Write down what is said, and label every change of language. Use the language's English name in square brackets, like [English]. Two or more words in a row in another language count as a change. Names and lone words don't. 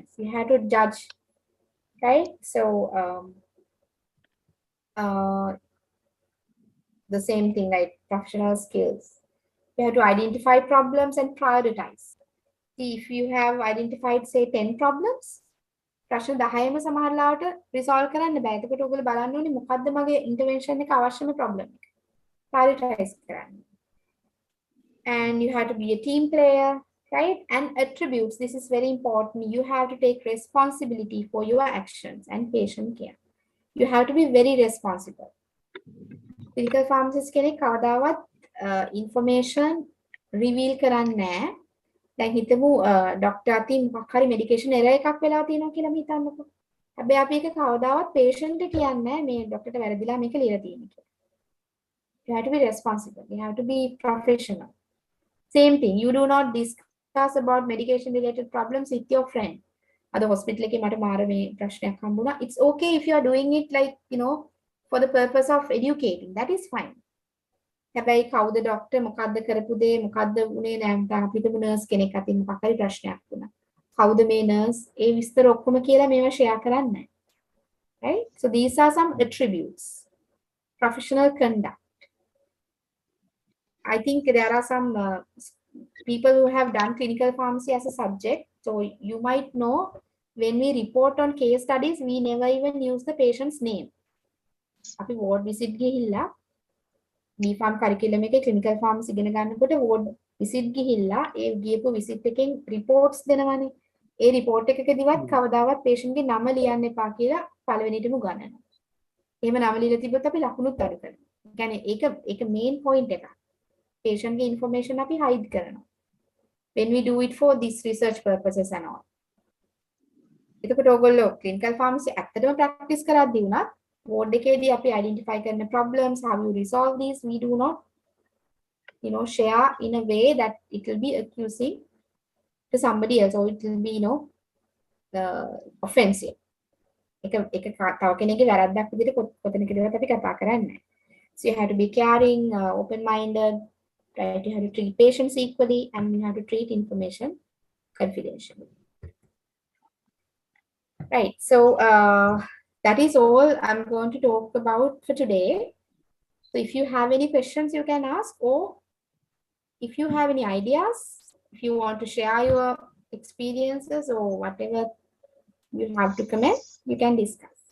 [English] You have to judge. Right? So, the same thing, like professional skills. You have to identify problems and prioritize. See, if you have identified, say, 10 problems, [Sinhala] ප්‍රශ්න 10ම සමහර ලාවට resolve කරන්න බෑ. එතකොට ඔයගොල්ලෝ බලන්න ඕනේ මොකද්ද මගේ intervention එක අවශ්‍යම problem එක. Prioritize කරන්න. [English] And you have to be a team player, right? And attributes, this is very important. You have to take responsibility for your actions and patient care. You have to be very responsible. Clinical pharmacist [Sinhala] කෙනෙක් කවදාවත් [English] information reveal [Sinhala] කරන්නේ නැහැ. දැන් හිතමු ડોක්ටර් අතින් මොකක් හරි [English] medication error [Sinhala] එකක් වෙලා තියෙනවා කියලා හිතන්නකෝ. හැබැයි අපි ඒක කවදාවත් patient ට කියන්නේ නැහැ මේ ડોක්ටර්ට වැරදිලා මේක ලියලා තියෙන්නේ කියලා. [English] You have to be responsible. You have to be professional. Same thing. You do not discuss about medication related problems with your friend. [Sinhala] අද hospital එකේ මට මාර මේ ප්‍රශ්නයක් හම්බුණා. [English] It's okay if you are doing it like, you know, for the purpose of educating. That is fine. [Sinhala] හැබැයි කවුද ડોක්ටර් මොකද්ද කරපු දේ මොකද්ද උනේ නැත්නම් අපිට නර්ස් කෙනෙක් අතින් මොකක් හරි ප්‍රශ්නයක් වුණා. කවුද මේ නර්ස්? ඒ විස්තර ඔක්කොම කියලා මේවා share කරන්නේ නැහැ. [English] Right? So these are some attributes. Professional conduct. I think there are some people who have done clinical pharmacy as a subject. So you might know when we report on case studies, we never even use the patient's name. [Sinhala] අපි [English] ward visit [Sinhala] ගිහිල්ලා [English] B.Pharm curriculum [Sinhala] එකේ [English] clinical pharmacy [Sinhala] ඉගෙන ගන්නකොට [English] ward visit [Sinhala] ගිහිල්ලා ඒ ගියපු visit එකෙන් reports දෙනවනේ. ඒ report එකකදීවත් කවදාවත් patient ගේ නම ලියන්න එපා කියලා පළවෙනිටම උගන්වනවා. එහෙම නම ලියලා තිබ්බොත් අපි ලකුණුත් අඩු කරනවා. ඒ කියන්නේ ඒක [English] main point [Sinhala] එකක්. patient ගේ information අපි hide කරනවා. [English] When we do it for this research purposes and all. [Sinhala] එතකොට ඕගොල්ලෝ [English] clinical pharmacy [Sinhala] ඇත්තටම practice කරද්දී උනත් ward එකේදී අපි identify කරන [English] problems, how you resolve these, we do not share in a way that it will be accusing to somebody else, or it will be offensive. [Sinhala] එක තව කෙනෙක්ගේ වැරද්දක් විදිහට කොතනකදවත් අපි කතා කරන්නේ නැහැ. [English] So you have to be caring, open minded, right? You have to treat patients equally, and you have to treat information confidentially. Right. So that is all I'm going to talk about for today. So if you have any questions, you can ask, or if you have any ideas, if you want to share your experiences or whatever you have to comment, you can discuss.